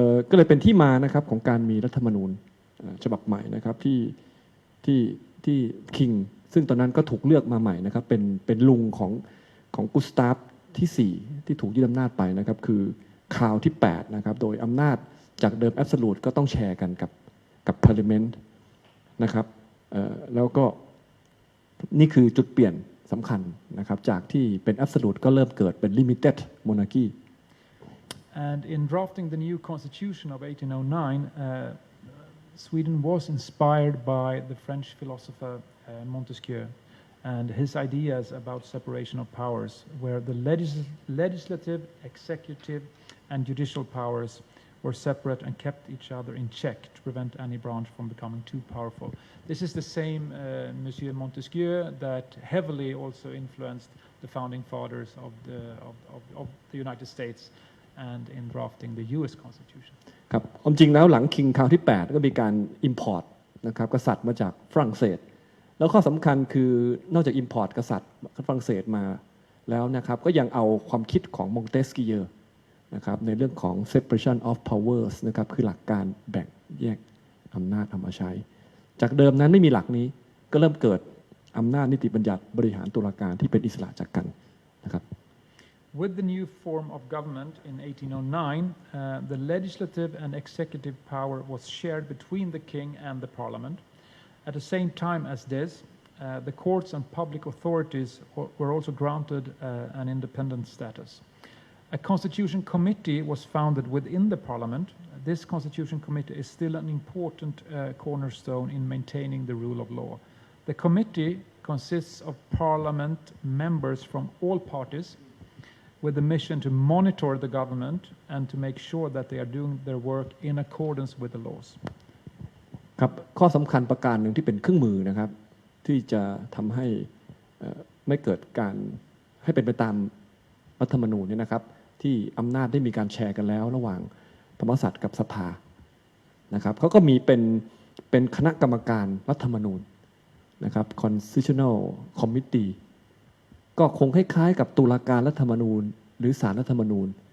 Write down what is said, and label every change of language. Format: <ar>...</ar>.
<th>ก็เลยเป็นที่มานะครับของการมีรัฐธรรมนูญฉบับใหม่นะครับที่คิงซึ่งตอนนั้นก็ถูกเลือกมาใหม่นะครับเป็นลุงของกุสตาฟที่4ที่ถูกยึดอำนาจไปนะครับคือคราวที่8นะครับโดยอำนาจจากเดิมแอบสูตก็ต้องแชร์กันกับ Parliament นะครับแล้วก็นี่คือจุดเปลี่ยนสำคัญนะครับจากที่เป็น Absolute ก็เริ่มเกิดเป็น</th> <en>Limited Monarchy. And in drafting the new constitution of 1809, Sweden was inspired by the French philosopher Montesquieu and his ideas about separation of powers, where the legislative, executive, and judicial powers were separate and kept each other in check to prevent any branch from becoming too powerful. This is the same Monsieur Montesquieu that heavily also influenced the founding fathers of the United States and in drafting the U.S. Constitution.</en> <th>ครับความจริงแล้วหลังคิงคราวที่8ก็มีการ import นะครับกษัตริย์มาจากฝรั่งเศสแล้วข้อสำคัญคือนอกจาก import กษัตริย์ฝรั่งเศสมาแล้วนะครับก็ยังเอาความคิดของมองเตสกิเยอร์นะครับในเรื่องของ</th> <en>separation of powers</en> <th>นะครับคือหลักการแบ่งแยกอำนาจเอามาใช้จากเดิมนั้นไม่มีหลักนี้ก็เริ่มเกิดอำนาจนิติบัญญัติบริหารตุลาการที่เป็นอิสระจากกันนะครับ</th> <en>With the new form of government in 1809, the legislative and executive power was shared between the king and the parliament. At the same time as this, the courts and public authorities were also granted an independent status. A constitution committee was founded within the parliament. This constitution committee is still an important cornerstone in maintaining the rule of law. The committee consists of parliament members from all parties with the mission to monitor the government and to make sure that they are doing their work in accordance with the laws.</en> <th>ครับข้อสำคัญประการหนึ่งที่เป็นเครื่องมือนะครับที่จะทำให้ไม่เกิดการให้เป็นไปตามรัฐธรรมนูญเนี่ยนะครับที่อำนาจได้มีการแชร์กันแล้วระหว่างพระมหากษัตริย์กับสภานะครับเขาก็มีเป็นคณะกรรมการรัฐธรรมนูญนะครับ</th> <en>Constitutional Committee</en> <th>ก็คงคล้ายๆกับตุลาการรัฐธรรมนูญหรือศาลรัฐธรรมนูญ</th>